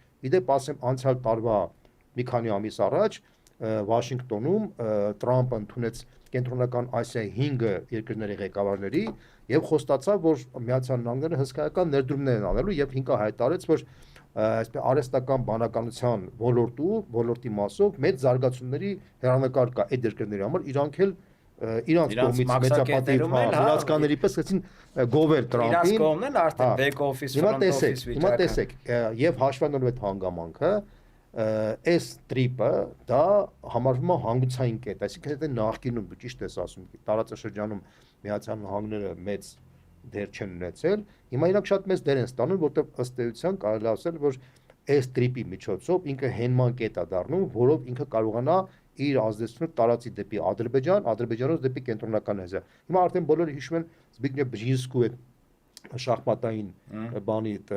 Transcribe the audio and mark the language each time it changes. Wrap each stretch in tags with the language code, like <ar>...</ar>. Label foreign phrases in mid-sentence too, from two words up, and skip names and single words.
<hy>Իդեպ ասեմ անցյալ տարվա մի քանի ամիս առաջ Վաշինգտոնում Տրամպը ընդունեց կենտրոնական Ասիայի 5 երկրների ղեկավարների եւ խոստացավ, որ Միացյալ Նահանգները հսկայական ներդրումներ են անելու եւ ինքը հայտարարեց, որ այսպես արհեստական բանականության ոլորտի մասով մեծ զարգացումների հեռանկար կա այդ երկրների համար, իրանք էլ իրանց կողմից մեծապատիվ հրացկաների պես ասին գովել Տրամպին։ Իրանց կողմն էլ արդեն</hy> <en>back office, front office</en> <hy>վիճակը։ Հիմա տեսեք, եւ հաշվառելով այդ հանգամանքը այս տրիպը դա համարվում է հանգուցային կետ, այսինքն եթե նախկինում դու ճիշտ ես ասում, տարածաշրջանում Միացյալ Նահանգները մեծ դեր չեն ունեցել, հիմա իրանք շատ մեծ դեր են ստանում, որտեղ ըստ էության կարելի է ասել, որ այս տրիպի միջոցով ինքը հենման կետ է դառնում, որով ինքը կարողանա իր ազդեցությունը տարածի դեպի Ադրբեջան, Ադրբեջանից դեպի կենտրոնական Ասիա։ Հիմա արդեն բոլորը հիշում են Զբիգնև Բժինսկու այդ շախմատային բանի</hy>